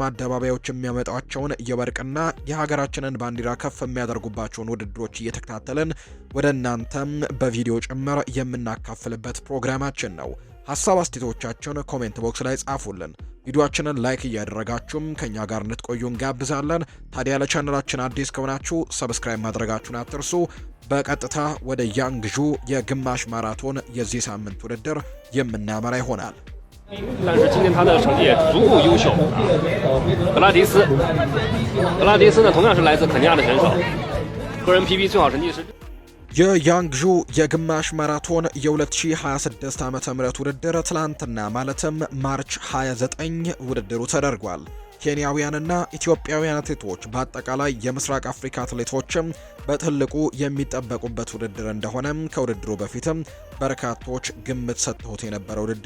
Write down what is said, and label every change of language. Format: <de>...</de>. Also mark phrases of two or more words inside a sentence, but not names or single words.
<am>አደባባዮች የሚያመጣቸውን የወርቅና የሀገራችንን ባንዲራ ከፍ የሚያደርጉባቸውን ውድድሮች እየተከታተልን ወደ እናንተም በቪዲዮ ጭምር የምናካፍልበት ፕሮግራማችን ነው። ሀሳብ አስተያየቶቻችሁን ኮሜንት ቦክስ ላይ ጻፉልን። ቪዲዮአችንን ላይክ እያደረጋችሁም ከኛ ጋር እንድትቆዩ እንጋብዛለን። ታዲያ ለቻናላችን አዲስ ከሆናችሁ ሰብስክራይብ ማድረጋችሁን አትርሱ። በቀጥታ ወደ ያንግዡ የግማሽ ማራቶን የዚህ ሳምንት ውድድር የምናመራ ይሆናል።</am> <zh>但是今天他的成绩也足够优秀啊！格拉迪斯呢，同样是来自肯尼亚的选手，个人 PB 最好成绩是。</zh> <am>የያንግዡ የግማሽ ማራቶን የ2026 ዓ.ም ውድድር ትላንትና ማለትም ማርች 29 ውድድሩ ተደርጓል። ኬንያውያንና ኢትዮጵያውያን አትሌቶች በአጠቃላይ የምስራቅ አፍሪካ አትሌቶችም በትልቁ የሚጠበቁበት ውድድር እንደሆነ ከውድድሩ በፊትም በርካቶች ግምት ሰጥተውት የነበረ ውድድር</am>